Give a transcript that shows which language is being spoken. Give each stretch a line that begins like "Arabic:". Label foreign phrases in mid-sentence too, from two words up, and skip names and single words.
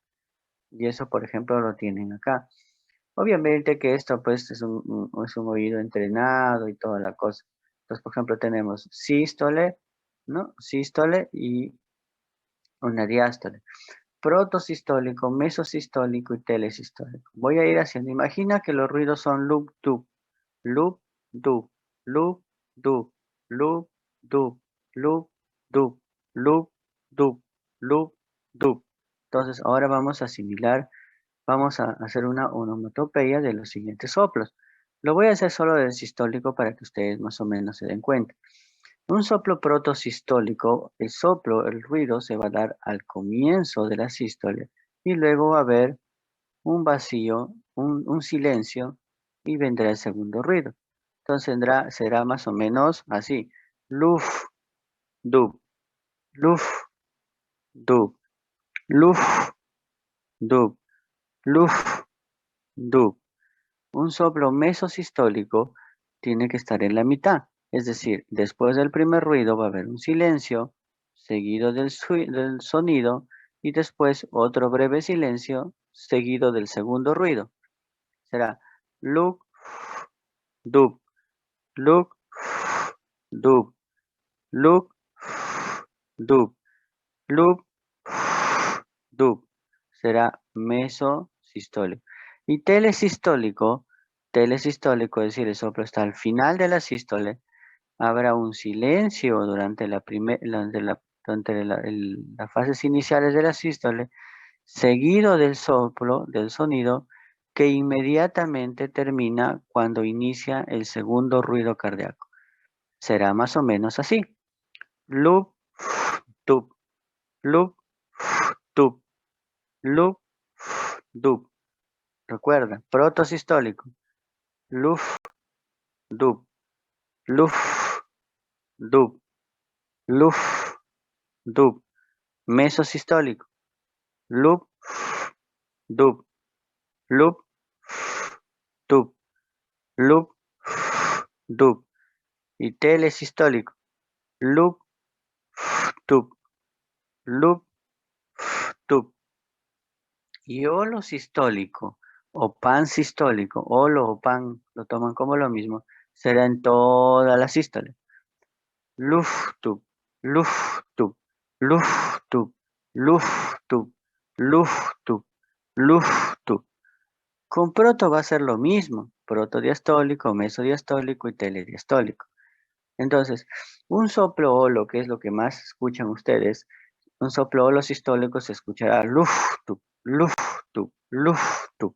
Spanish: Y eso, por ejemplo, lo tienen acá. Obviamente que esto pues es un oído entrenado y toda la cosa. Entonces, por ejemplo, tenemos sístole, ¿no? Sístole y una diástole. Protosistólico, mesosistólico y telesistólico. Voy a ir haciendo. Imagina que los ruidos son loop, dub, loop, dub, loop, dub, loop, dub, loop, dub, loop, dub, loop, dub. Entonces, ahora vamos a asimilar, vamos a hacer una onomatopeya de los siguientes soplos. Lo voy a hacer solo del sistólico para que ustedes más o menos se den cuenta. Un soplo protosistólico, el ruido se va a dar al comienzo de la sístole y luego va a haber un vacío, un silencio y vendrá el segundo ruido. Entonces será más o menos así. Luf, dub, luf, dub, luf, dub, luf, dub. Un soplo mesosistólico tiene que estar en la mitad. Es decir, después del primer ruido va a haber un silencio, seguido del sonido, y después otro breve silencio, seguido del segundo ruido. Será look, dub, look, dub, look, dub, look, dub. Será mesosistólico. Y telesistólico, es decir, el soplo está al final de la sístole, habrá un silencio durante las fases iniciales de la sístole, seguido del soplo, del sonido, que inmediatamente termina cuando inicia el segundo ruido cardíaco. Será más o menos así. Loop, tup, loop, tup, loop, dup. Recuerda, protosistólico. Luf, dup, luf, dup, luf, dup. Mesosistólico. Loop, dup, loop, dup, loop, dup. Y telesistólico. Loop, dup, loop, dup. Y holosistólico o pansistólico, holo o pan, lo toman como lo mismo, será en todas las sístoles. Luftub, luftub, luftub, luftub, luftub, luftub. Con proto va a ser lo mismo, protodiastólico, mesodiastólico y telediastólico. Entonces, un soplo holo, que es lo que más escuchan ustedes, un soplo holo sistólico se escuchará luftub, luftub, luftub.